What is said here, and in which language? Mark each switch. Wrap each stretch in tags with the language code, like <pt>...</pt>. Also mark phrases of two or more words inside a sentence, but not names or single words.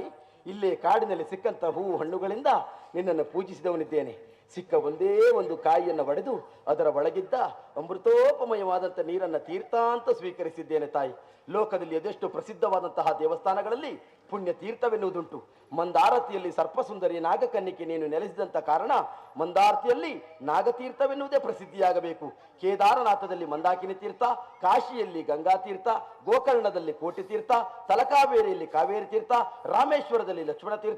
<kn>ಇಲ್ಲೇ ಕಾಡಿನಲ್ಲಿ ಸಿಕ್ಕಂತ ಹೂವು ಹಣ್ಣುಗಳಿಂದ ನಿನ್ನನ್ನು ಪೂಜಿಸಿದವನಿದ್ದೇನೆ. ಸಿಕ್ಕ ಒಂದೇ ಒಂದು ಕಾಯಿಯನ್ನು ಒಡೆದು ಅದರ ಒಳಗಿದ್ದ ಅಮೃತೋಪಮಯವಾದಂಥ ನೀರನ್ನು ತೀರ್ಥ ಅಂತ ಸ್ವೀಕರಿಸಿದ್ದೇನೆ ತಾಯಿ. ಲೋಕದಲ್ಲಿ ಅದೆಷ್ಟು ಪ್ರಸಿದ್ಧವಾದಂತಹ ದೇವಸ್ಥಾನಗಳಲ್ಲಿ ಪುಣ್ಯ ತೀರ್ಥವೆನ್ನುವುದುಂಟು. ಮಂದಾರತಿಯಲ್ಲಿ ಸರ್ಪಸುಂದರಿ ನಾಗಕನ್ನಿಕೆ ನೀನು ನೆಲೆಸಿದಂಥ ಕಾರಣ ಮಂದಾರತಿಯಲ್ಲಿ ನಾಗತೀರ್ಥವೆನ್ನುವುದೇ ಪ್ರಸಿದ್ಧಿಯಾಗಬೇಕು. ಕೇದಾರನಾಥದಲ್ಲಿ ಮಂದಾಕಿನಿ ತೀರ್ಥ, ಕಾಶಿಯಲ್ಲಿ ಗಂಗಾ ತೀರ್ಥ, ಗೋಕರ್ಣದಲ್ಲಿ ಕೋಟಿ ತೀರ್ಥ, ತಲಕಾವೇರಿಯಲ್ಲಿ ಕಾವೇರಿ ತೀರ್ಥ, ರಾಮೇಶ್ವರದಲ್ಲಿ ಲಕ್ಷ್ಮಣ ತೀರ್ಥ,</kn>